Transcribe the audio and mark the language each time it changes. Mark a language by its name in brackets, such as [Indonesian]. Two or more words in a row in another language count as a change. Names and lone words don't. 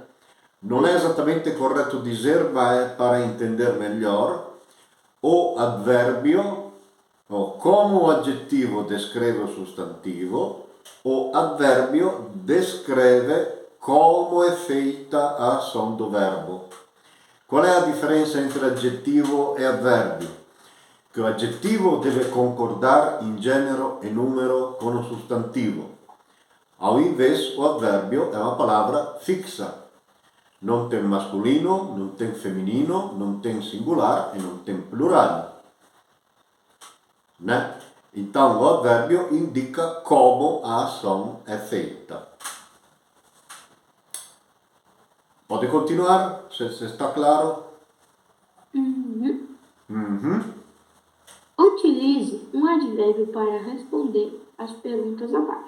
[Portuguese] Não é exatamente correto dizer, mas para entender melhor, o advérbio, ou como o adjetivo descreve o sustantivo, o advérbio descreve como é feita a ação do verbo. Qual é a diferença entre adjetivo e advérbio? [Italian] che l'aggettivo deve concordare in genere e numero con un sostantivo. [Portuguese] Ao invés, o [Italian] avverbio è una parola fixa. [Portuguese] Non tem masculino, non tem femminino, non tem singular e non tem plurale. Né? Então, o advérbio indica como a ação é feita. Pode continuar, se está claro? Utilize um advérbio para responder as perguntas abaixo.